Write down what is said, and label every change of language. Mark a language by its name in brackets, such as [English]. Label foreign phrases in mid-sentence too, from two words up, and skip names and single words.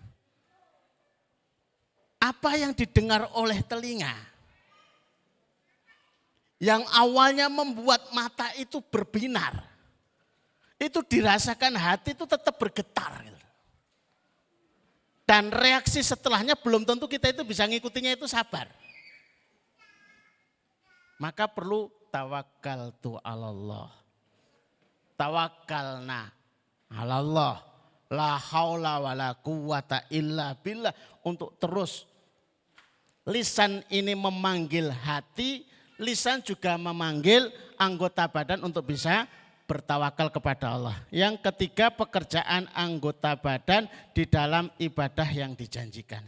[Indonesian] Apa yang didengar oleh telinga, yang awalnya membuat mata itu berbinar, itu dirasakan hati itu tetap bergetar. Gitu. Dan reaksi setelahnya belum tentu kita itu bisa ngikutinya, itu sabar. Maka perlu [Arabic] توكلت على الله. توكلنا على الله. لا حول ولا قوة إلا بالله. [Indonesian] Untuk terus lisan ini memanggil hati, lisan juga memanggil anggota badan untuk bisa bertawakal kepada Allah. Yang ketiga, pekerjaan anggota badan di dalam ibadah yang dijanjikan.